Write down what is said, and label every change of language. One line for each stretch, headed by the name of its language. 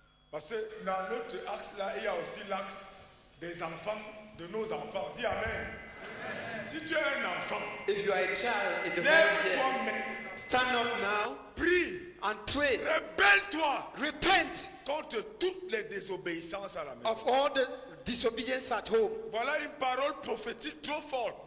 French: Parce que dans notre axe là, il y a aussi l'axe des enfants, de nos enfants. Dis Amen. Amen. Si tu es un enfant,
English: if you are a child in the
French: lève-toi
English: Bible,
French: maintenant.
English: stand up now,
French: Prie
English: and pray.
French: Rebelle-toi.
English: Repent
French: contre toutes les désobéissances à la maison.
English: of all the disobedience at home.
French: Voilà une parole prophétique trop forte.